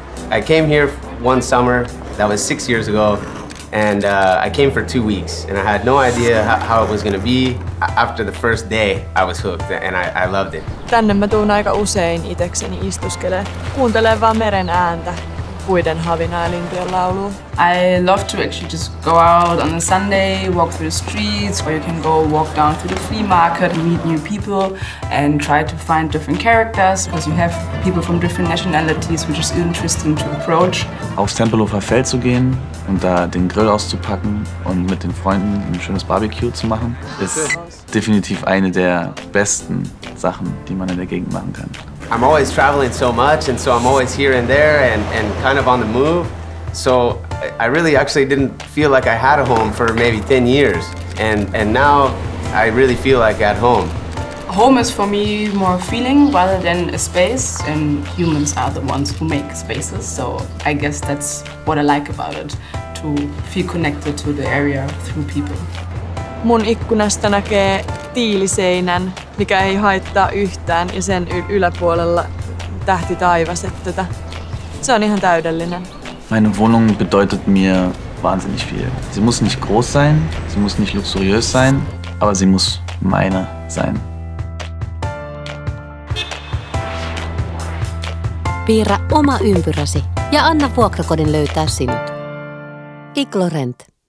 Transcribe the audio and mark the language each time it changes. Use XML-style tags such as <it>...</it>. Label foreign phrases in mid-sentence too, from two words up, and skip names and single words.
<en>I came here one summer, that was 6 years ago, and I came for 2 weeks, and I had no idea how it was going to be. After the first day, I was hooked, and I loved it.</en> <fi>Tänne mä tuun aika usein itekseni istuskelee. Kuuntelen vaan meren ääntä, puiden havinaa ja lintujen laulua.</fi> <en>I love to actually just go out on a Sunday, walk through the streets, or you can go walk down to the flea market and meet new people and try to find different characters, because you have people from different nationalities, which is interesting to approach.</en> <de>Aufs Tempelhofer Feld zu gehen und da den Grill auszupacken und mit den Freunden ein schönes Barbecue zu machen, ist definitiv eine der besten Sachen, die man in der Gegend machen kann.</de> <en>I'm always traveling so much, and so I'm always here and there and kind of on the move. So I really actually didn't feel like I had a home for maybe 10 years. And now I really feel like at home. Home is for me more a feeling rather than a space, and humans are the ones who make spaces, so I guess that's what I like about it, to feel connected to the area through people.</en> <fi>Mun ikkunasta näkee tiiliseinän, mikä ei haittaa yhtään, ja sen yläpuolella tähti taivas. Se on ihan täydellinen.</fi> <de>Meine Wohnung bedeutet mir wahnsinnig viel. Sie muss nicht groß sein, sie muss nicht luxuriös sein, aber sie muss meine sein.</de> <fi>Piirrä oma ympyräsi ja anna vuokrakodin löytää sinut. Iglo Rent.</fi>